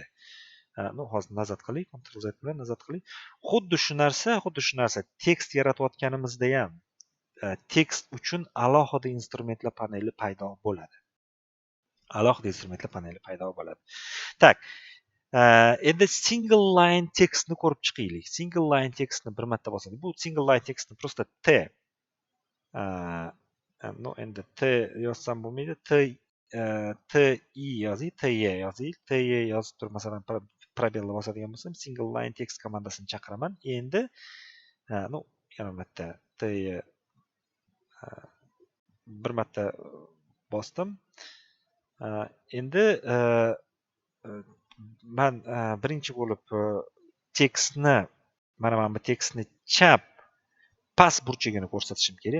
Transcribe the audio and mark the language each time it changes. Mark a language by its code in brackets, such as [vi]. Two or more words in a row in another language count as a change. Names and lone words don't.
[uz] Hozir nazar qiling, Ctrl Z bilan nazar qiling. Xuddi shu narsa tekst yaratayotganimizda ham tekst uchun alohida instrumentlar paneli paydo bo'ladi. Tak, endi [en] single line [uz] tekstni ko'rib chiqaylik. [en] Single line [uz] tekstni bir marta bosadik. Bu [en] single line [uz] tekstni prosta T endi T yozsam bo'lmaydi. T-I yozing, T-Y yozing. T-Y yozib turib, masalan, probelni bosadigan bo'lsam, [en] single line text [uz] komandasini chaqiraman. Endi yana marta T-Y bir marta bosdim. Endi men birinchi bo'lib tekstni, mana bu tekstni chap past burchagini ko'rsatishim kerak.